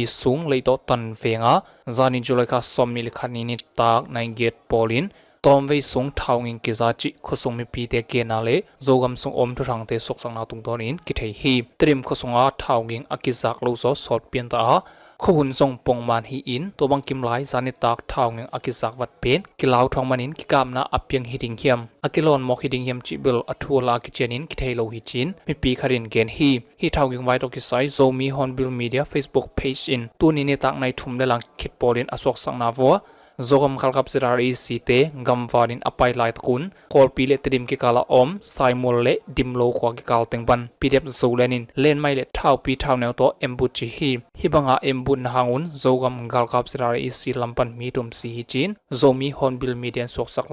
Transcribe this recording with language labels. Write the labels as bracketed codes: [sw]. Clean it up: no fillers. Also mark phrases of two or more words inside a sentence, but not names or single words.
[ctd] sung leito tan venga zani julaika somni likhani ni tak nai get polin tomwei sung thawngin kizachi khosung mi pi te kenale zogam sung om thangte soksangna tungtonin kithei hi trim khosunga thawngin akizak lozo sot pianta khohun song pongman hi in tobang kimlai zani tak thawngin akizak wat pen kilau thongmanin kikapna apyang hiding hiam akilon mok hiding hiam chibil athula kichenin kithei lo hi chin mi pi kharin gen hi thawngin wai to kisai zomi honbil media Facebook page in tunini tak nai thumle lang khit polin asok sangna vo zogam khalkap ZRA-EC te gamvarin apai lai takun kolpi le trim ki kala om Simon le dimlo kwa ki kal tengban PDF-Zoland len mai le thawpi thawneu to embuchi hi banga embun hangun zogam galkap ZRA-EC lampan mitum si hi chin zomi honbil media soksak